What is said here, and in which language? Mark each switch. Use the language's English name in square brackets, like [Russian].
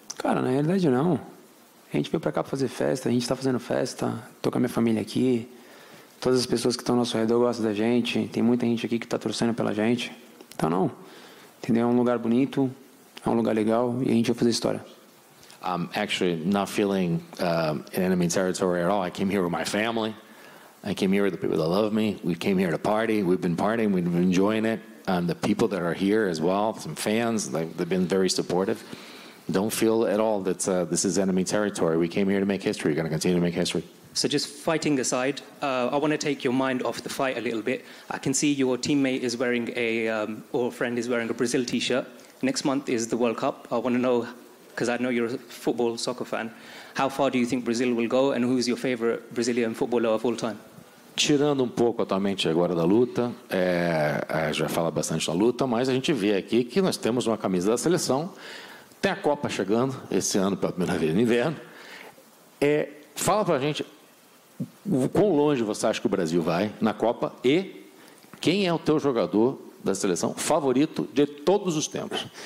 [Portuguese] Cara, na realidade não. A gente veio pra cá pra fazer festa, a gente tá fazendo festa, tô com a minha família aqui, todas as pessoas que estão ao nosso redor gostam da gente, tem muita gente aqui que tá torcendo pela gente. Então não, entendeu? É um lugar bonito, é um lugar legal e a gente vai fazer história. [English] I'm actually not feeling in enemy territory at all. I came here with my family. I came here with the people that love me. We came here to party. We've been partying. We've been enjoying it. The people that are here as well, some fans, they've been very supportive. Don't feel at all that this is enemy territory. We came here to make history. We're going to continue to make history. So just fighting aside, I want to take your mind off the fight a little bit. I can see your teammate is wearing or friend is wearing a Brazil t-shirt. Next month is the World Cup. I want to know, because I know you're a football, soccer fan, how far do you think Brazil will go and who's your favorite Brazilian footballer of all time? [Portuguese] Tirando um pouco atualmente agora da luta, já fala bastante da luta, mas a gente vê aqui que nós temos uma camisa da seleção, tem a Copa chegando, esse ano pela primeira vez no inverno. Fala pra gente o quão longe você acha que o Brasil vai na Copa e quem é o teu jogador da seleção favorito de todos os tempos?